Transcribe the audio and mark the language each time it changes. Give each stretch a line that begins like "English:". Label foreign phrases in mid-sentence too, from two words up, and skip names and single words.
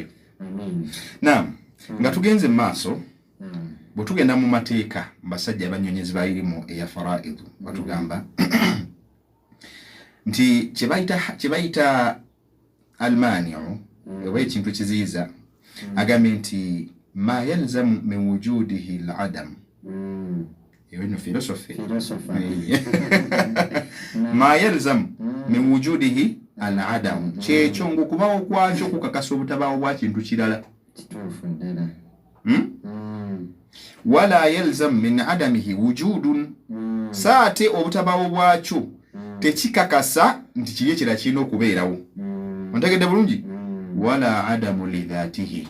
Ganda: Naam, nga tugenze mu maaso bwe tugenda mu mateeka basajja abanyonyezi bayirimu eya faraidu batugamba nti kyebayita almaniu oba ekintu kiziyiza agambye nti
Arabic: ما يلزم من وجوده العدم.
Ganda: Eno philosophy.
Arabic: ما يلزم من وجوده العدم.
Ganda: Kyekyo ng'okubawo kwakyo kukakasa obutabaawo bwa kintu kirala.
Arabic: ولا يلزم من عدمه وجود.
Ganda: Saate obutabaawo bwakyo tekikakasa nti kiri ekirala kirina okubeerawo. Ontegedde bulungi?
Arabic: ولا عدم لذاته.